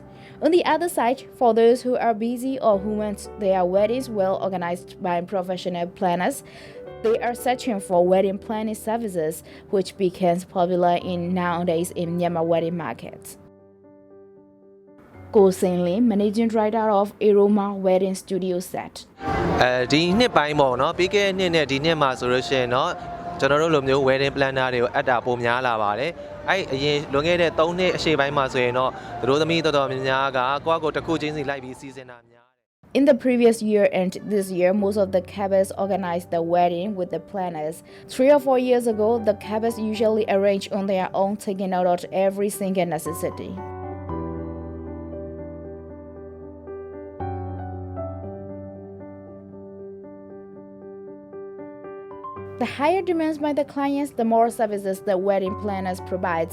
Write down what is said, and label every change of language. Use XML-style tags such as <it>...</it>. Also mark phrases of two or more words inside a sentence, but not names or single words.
<en>On the other side, for those who are busy or who want their weddings well organized by professional planners, they are searching for wedding planning services, which becomes popular nowadays in Myanmar wedding markets. Go Sing-Lin, Managing Director of Erosion Wedding Studio said.</en> <my>ဒီနှစ်ပိုင်းပေါ့နော်ပြီးခဲ့တဲ့နှစ်နဲ့ဒီနှစ်မှာဆိုလို့ရှိရင်တော့ကျွန်တော်တို့လိုမျိုး</my> <en>wedding planner</en> <my>တွေကိုအပ်တာပိုများလာပါတယ်အဲ့အရင်လွန်ခဲ့တဲ့3နှစ်အရှေ့ပိုင်းမှာဆိုရင်တော့သူတို့သမီးတော်တော်များများကကိုယ့်ကိုယ်တစ်ခုချင်းစီလိုက်ပြီးစီစဉ်တာများ</my> <en>In the previous year and this year, most of the couples organized the wedding with the planners. 3 or 4 years ago, the couples usually arranged on their own, taking note of every single necessity. The higher demands by the clients, the more services the wedding planners provide.</en>